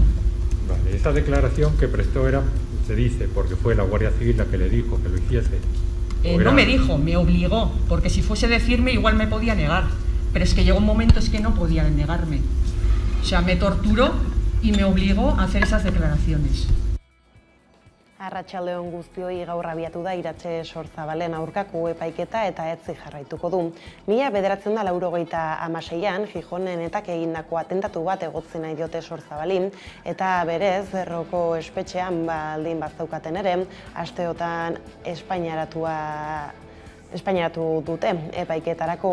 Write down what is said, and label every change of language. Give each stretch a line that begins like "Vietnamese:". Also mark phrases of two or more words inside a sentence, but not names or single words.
Spanish: Vale, esa declaración que prestó era, se dice, porque fue la Guardia Civil la que le dijo que lo hiciese. No me dijo, me obligó, porque si fuese decirme igual me podía negar, pero es que llegó un momento es que no podía negarme. O sea, me torturó y me obligó a hacer esas declaraciones.
Basque: Arratsaldeon guztioi, gaur abiatu da Iratxe Sorzabalen aurkako epaiketa eta etzi jarraituko du. 1996an Gijonenetak egindako atentatu bat egotzi nahi diote Sorzabalin, eta berez Erroko espetxean baldin bazaukaten ere, asteotan Espainiaratu dute epaiketarako.